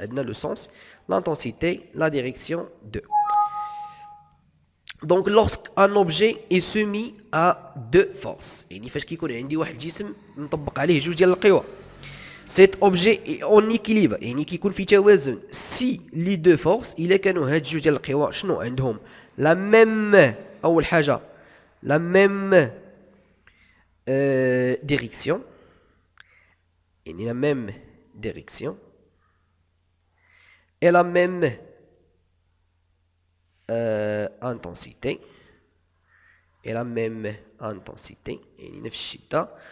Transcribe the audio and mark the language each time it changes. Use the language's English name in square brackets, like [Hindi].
[French] عندنا le sens, l'intensité, la direction de. Donc lorsqu'un objet est soumis à deux forces، [Arabic] يعني فاش كيكون عندي واحد الجسم نطبق عليه جوج ديال القوى، [French] cet objet est en équilibre، [Arabic] يعني كيكون في توازن. [French] si les deux forces [Arabic] الا كانوا هاد جوج ديال القوى شنو عندهم [French] la même، [Arabic] اول حاجه [French] la même direction، يعني la même direction et la même intensité et la même intensité [Arabic] يعني نفس الشدة.